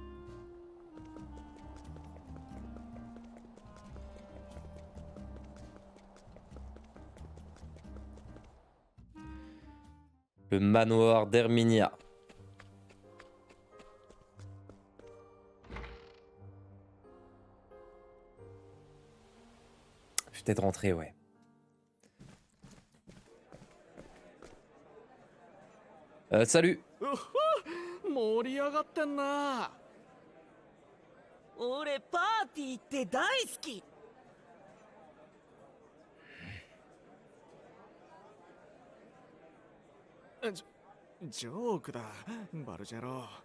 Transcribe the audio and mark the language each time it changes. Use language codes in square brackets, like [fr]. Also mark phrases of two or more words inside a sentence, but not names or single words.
[fr] Le manoir d'Herminia. Je vais peut-être rentrer, ouais. Salut. [ja] 盛り上がってんな。俺パーティーって大好き。ジョークだバルジェロ。